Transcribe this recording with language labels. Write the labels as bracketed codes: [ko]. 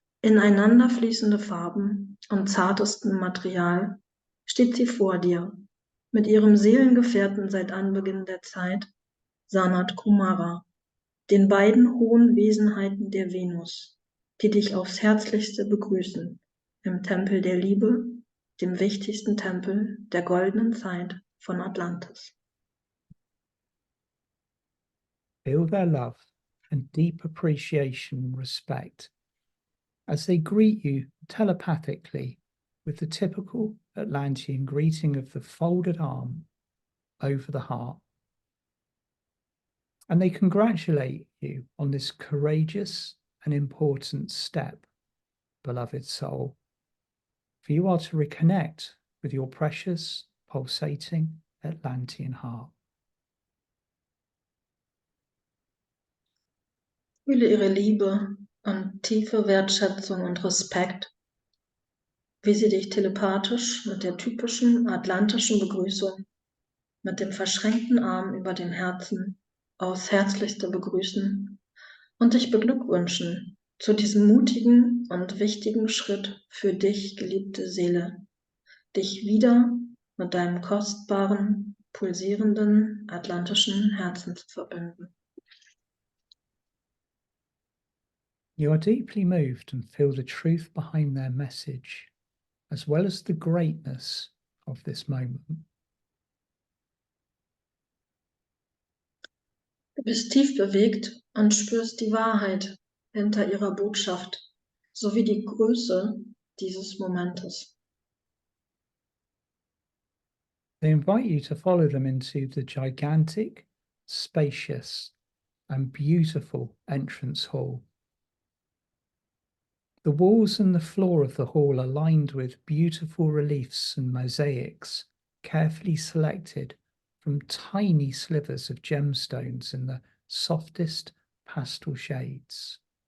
[de] Ineinander fließende Farben und zartestem Material steht sie vor dir, mit ihrem Seelengefährten seit Anbeginn der Zeit, Sanat Kumara, den beiden hohen Wesenheiten der Venus, die dich aufs Herzlichste begrüßen, im Tempel der Liebe, dem wichtigsten Tempel der goldenen Zeit von Atlantis. [en] Feel their love and deep appreciation and respect as they greet you telepathically with the typical Atlantean greeting of the folded arm over the heart. And they congratulate you on this courageous and important step, beloved soul, for you are to reconnect with your precious, pulsating Atlantean heart. [de] Fühle ihre Liebe und tiefe Wertschätzung und Respekt, wie sie dich telepathisch mit der typischen atlantischen Begrüßung, mit dem verschränkten Arm über dem Herzen, aufs Herzlichste begrüßen und dich beglückwünschen zu diesem mutigen und wichtigen Schritt für dich, geliebte Seele, dich wieder mit deinem kostbaren, pulsierenden, atlantischen Herzen zu verbinden. [en] You are deeply moved and feel the truth behind their message, as well as the greatness of this moment. [de] Du bist tief bewegt und spürst die Wahrheit hinter ihrer Botschaft sowie die Größe dieses Momentes. [en] They invite you to follow them into the gigantic, spacious, and beautiful entrance hall. The walls and the floor of the hall are lined with beautiful reliefs and mosaics, carefully selected from tiny slivers of gemstones in the softest pastel shades.